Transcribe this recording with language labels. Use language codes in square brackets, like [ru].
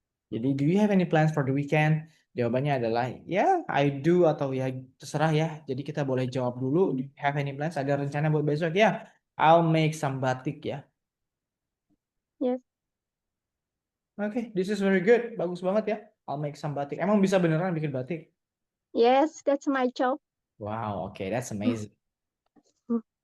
[id] Jadi, [en] do you have any plans for the weekend? [id] Jawabannya adalah ya, [en] I do [id] atau ya terserah ya. Jadi kita boleh jawab dulu. [en] Do you have any plans? [id] Ada rencana buat besok? [en] Ya, I'll make some batik ya. Yes. [id] Oke, [en] this is very good. [id] Bagus banget ya. [en] I'll make some batik. [id] Emang bisa beneran bikin batik? [en] Yes, that's my job. Wow, okay, that's amazing. Hmm.